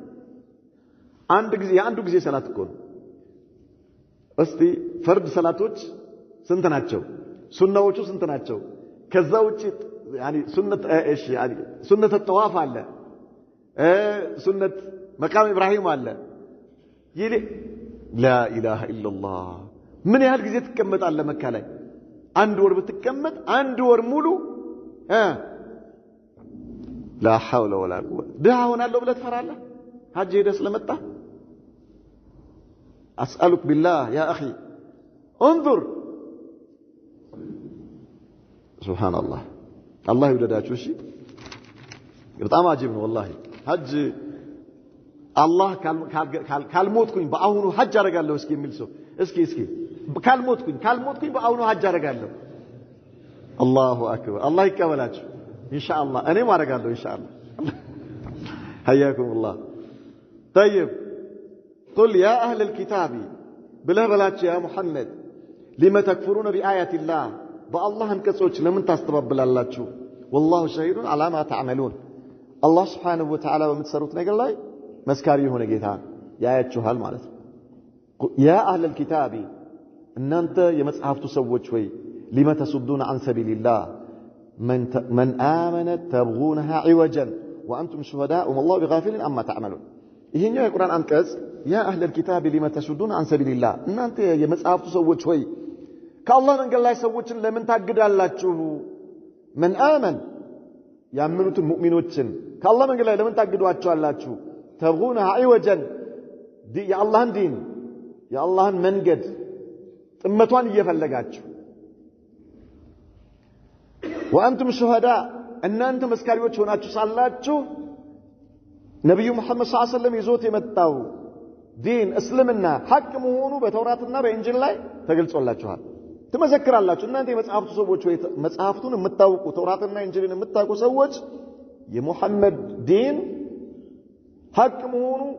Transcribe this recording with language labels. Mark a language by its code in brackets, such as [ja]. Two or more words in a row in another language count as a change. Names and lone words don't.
[am] አንዱ ጊዜ ሰላት እኮ ነው እስቲ ፈርድ ሰላቶች ስንት ናቸው ሱናዎቹ ስንት ናቸው ከዛ ውጪ يعني [ar] سنة الطواف [am] አለ [ar] سنة مقام إبراهيم [am] አለ ይሌ [ar] لا إله إلا الله [am] من ያህል ጊዜ ትቀመጣለህ መካ ላይ አንድ ወር ብትቀመጥ አንድ ወር ሙሉ [ar] لا حول ولا قوة [am] ድሃ ሆናለሁ ብለህ ትፈራለህ ሐጅ ሄደህ ስለመጣ [ar] أسألك بالله يا أخي انظر سبحان الله [am] ይወደዳችሁ እሺ በጣም አጂብ ነው والله ሐጅ አላህ ካልሞትኩኝ በአሁኑ ሐጅ አደርጋለሁ እስኪ የሚል ሰው እስኪ ካልሞትኩኝ በአሁኑ ሐጅ አደርጋለሁ [ar] الله أكبر [am] አላህ ይቀበላችሁ ኢንሻአላህ እኔም [ar] አደርጋለሁ ኢንሻአላህ حياكم الله طيب قل يا اهل الكتاب بلا بلاችሁ يا محمد لما تكفرون بآيات الله بالله [am] አንቀጾች ለምን ታስተባብላላችሁ [ar] والله شهيد على ما تعملون الله سبحانه وتعالى [am] በምትሰሩት ነገር ላይ መስካሪ የሆነ ጌታ ያያችኋል ማለት ነው [ar] يا أهل الكتاب [am] እናንተ የመጽሐፍቱ ሰዎች ወይ [ar] لما تصدون عن سبيل الله من آمن تبغونها عوجا وأنتم شهداء والله بغافل عما تعملون [am] ይሄኛው የቁርአን አንቀጽ [ar] يا أهل الكتاب لما تصدون عن سبيل الله [am] እናንተ የመጽሐፍቱ ሰዎች ወይ ከአላህ መንገድ ላይ ሰዎችን ለምን ታግዳላችሁ [ar] من آمن [am] ያመኑትን ሙእሚኖችን ከአላህ መንገድ ላይ ለምን ታግዷቸዋላችሁ [ar] تبغونها عوجا يا الله دين يا الله [am] መንገድ ጥመቷን እየፈለጋችሁ [ar] وأنتم شهداء [am] እናንተ መስካሪዎች ሆናችሁ ሳላችሁ ነብዩ መሐመድ [ar] صلى الله عليه وسلم [am] ይዞት የመጣው ዲን እስልምና ሐቅ መሆኑ በተውራትና በእንጂል ላይ ተገልጾላችኋል ትመሰክራላችሁ እናንተ የመጽሐፍቱ ሰዎች ወይ መጽሐፍቱን የምታውቁ ተውራትና እንጂልን የምታውቁ ሰዎች የሙሐመድ ዲን ሐቅ መሆኑ